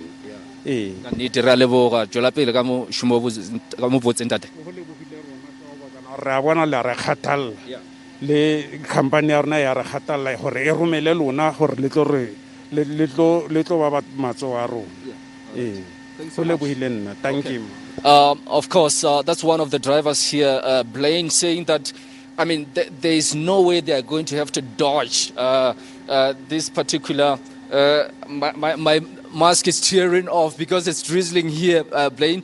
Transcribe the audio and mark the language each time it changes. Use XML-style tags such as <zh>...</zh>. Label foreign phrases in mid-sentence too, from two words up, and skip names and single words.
<tn>ka nnete re a leboga tswela pele ka mošomo mo botseng tate re a bona le a re kgathalela le company ya rona ya re kgathalela gore e romele lona gore le tlo ba matsogo a rona go lebohile nna</tn> <en>thank you of course that's one of the drivers here Blaine saying that I mean, there is no way they are going to have to dodge this particular. My mask is tearing off because it's drizzling here, Blaine.</en>